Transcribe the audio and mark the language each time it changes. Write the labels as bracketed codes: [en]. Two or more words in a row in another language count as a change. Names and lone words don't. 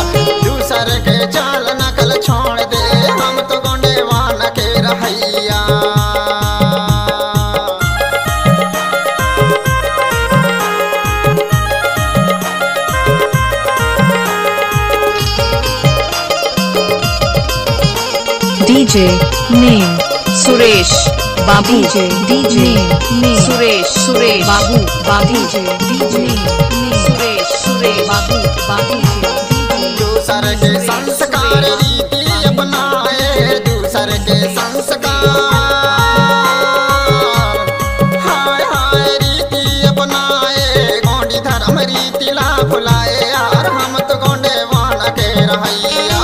[hne] दूसरे के चाल नकल छोड़ दे हम तो गुंडेवान के रहैया। [en] DJ name Suresh Babu DJ name Suresh Babu DJ name Suresh Babu [hne] दूसरे के संस्कार रीति अपनाए, दूसरे के संस्कार हाय हाय रीति अपनाए। गोंडी धर्म रीति ला भुलाए यार हम तो गोंडेवान के रहैया।